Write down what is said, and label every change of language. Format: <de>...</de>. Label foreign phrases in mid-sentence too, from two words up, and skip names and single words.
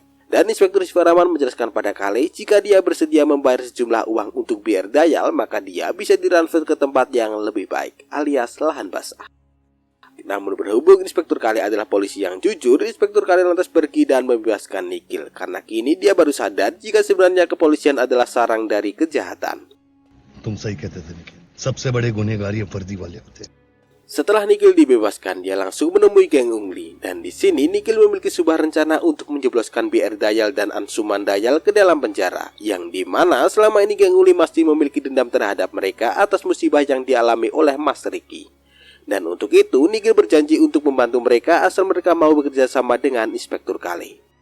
<id>Dan Inspektur Sivaraman menjelaskan pada Kale jika dia bersedia membayar sejumlah uang untuk biar dayal, maka dia bisa ditransfer ke tempat yang lebih baik, alias lahan basah. Namun berhubung Inspektur Kale adalah polisi yang jujur, Inspektur Kale lantas pergi dan membebaskan Nikhil, karena kini dia baru sadar jika sebenarnya kepolisian adalah sarang dari kejahatan.</id> <hi>तुम सही कहते थे निखिल, सबसे बड़े गुनहगार ये वर्दी वाले होते हैं।</hi> <id>Setelah Nikhil dibebaskan, dia langsung menemui geng Ungli, dan di sini Nikhil memiliki sebuah rencana untuk menjebloskan BR Dayal dan Ansuman Dayal ke dalam penjara, yang dimana selama ini geng Ungli masih memiliki dendam terhadap mereka atas musibah yang dialami oleh Mas Ricky. Dan untuk itu Nikhil berjanji untuk membantu mereka asal mereka mau bekerja sama dengan Inspektur Kale.</id>